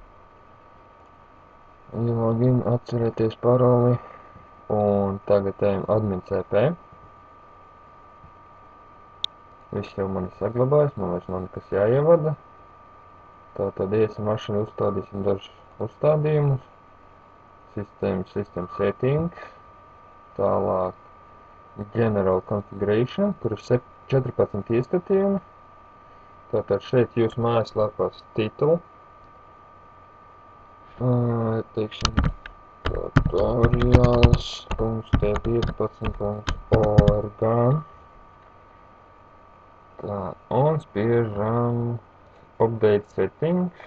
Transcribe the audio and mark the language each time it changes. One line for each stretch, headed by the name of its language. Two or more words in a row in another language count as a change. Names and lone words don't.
Latvian: Login, atcerēties paroli. Un tagad ejam
English: admin CP.
Latvian: Viss jau man ir saglabājis, man vairs nav nekas jāievada. Tātad iesim mašīnu, uzstādīsim dažus uzstādījumus.
English: System settings. Tālāk General Configuration,
Latvian: tur ir 14 iestatījumi. Tātad šeit jūs mājaslapas titulu. Teiksim, tutorials.t15.org. Tā, un spiežam
English: update settings.